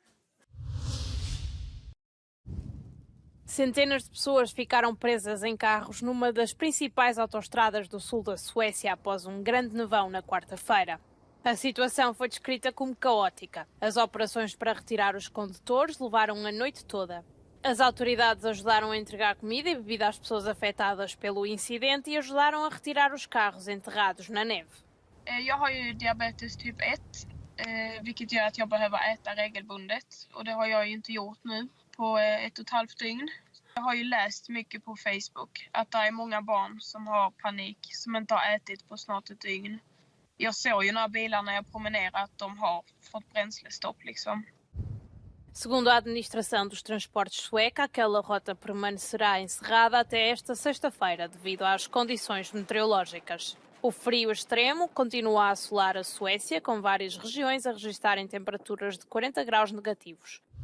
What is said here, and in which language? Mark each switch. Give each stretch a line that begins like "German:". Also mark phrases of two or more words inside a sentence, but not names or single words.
Portuguese: Centenas de pessoas ficaram presas em carros numa das principais autoestradas do sul da Suécia após um grande nevão na quarta-feira. A situação foi descrita como caótica. As operações para retirar os condutores levaram a noite toda. As autoridades ajudaram a entregar comida e bebida às pessoas afetadas pelo incidente e ajudaram a retirar os carros enterrados na neve.
Swedish: Jag har ju diabetes typ 1, vilket gör att jag behöver äta regelbundet. Och det har jag ju inte gjort nu på 1,5 dygn. Jag har ju läst mycket på Facebook att det är många barn som har panik, som inte har ätit på snart ett dygn. jag såg ju några bilar när jag promenerade att de har fått bränslestopp liksom.
Portuguese: Segundo a administração dos transportes sueca, aquela rota permanecerá encerrada até esta sexta-feira devido às condições meteorológicas. O frio extremo continua a assolar a Suécia, com várias regiões a registarem temperaturas de 40 graus negativos.